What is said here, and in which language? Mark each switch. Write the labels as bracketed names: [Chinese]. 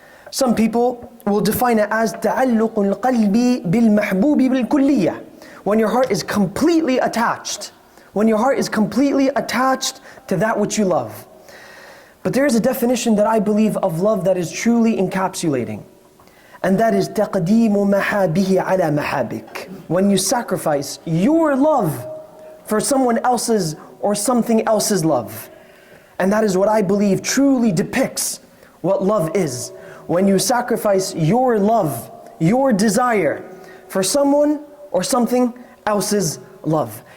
[English] Some people will define it as [Arabic] تعلق القلب بالمحبوب بالكلية. [English] When your heart is completely attached. When your heart is completely attached to that which you love. But there is a definition that I believe of love that is truly encapsulating. And that is [Arabic] تقديم محابه على محابك. [English] When you sacrifice your love for someone else's or something else's love. And that is what I believe truly depicts what love is. When you sacrifice your love, your desire for someone or something else's love.